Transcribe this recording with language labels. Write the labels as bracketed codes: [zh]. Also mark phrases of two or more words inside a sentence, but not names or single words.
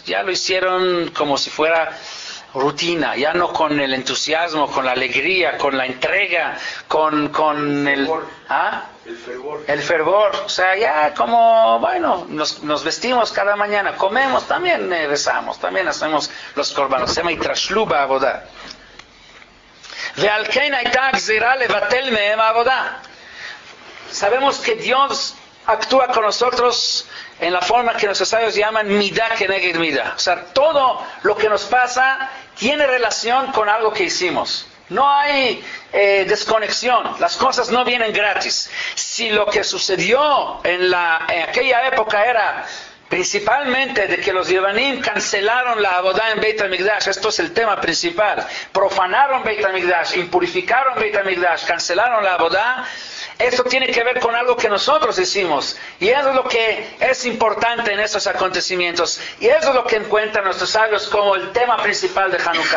[es] Ya lo hicieron como si fuera rutina, ya no con el entusiasmo, con la alegría, con la entrega, con el fervor. O sea, ya como, bueno, nos vestimos cada mañana, comemos, también rezamos, también hacemos los korbanos. Se llama [he] איתרשלו בעבודה. ועל כן הייתה גזירה לבטל מהם העבודה. [es] Sabemos que Dios actúa con nosotros en la forma que nuestros sabios llaman [he] מידה כנגד מידה. [es] O sea, todo lo que nos pasa tiene relación con algo que hicimos. No hay desconexión. Las cosas no vienen gratis. Si lo que sucedió en aquella época era principalmente de que los Yevanim cancelaron la Avodah en Beit HaMikdash, esto es el tema principal, profanaron Beit HaMikdash, impurificaron Beit HaMikdash, cancelaron la Avodah, esto tiene que ver con algo que nosotros hicimos, y eso es lo que es importante en estos acontecimientos, y eso es lo que encuentran nuestros sabios como el tema principal de Hanukkah.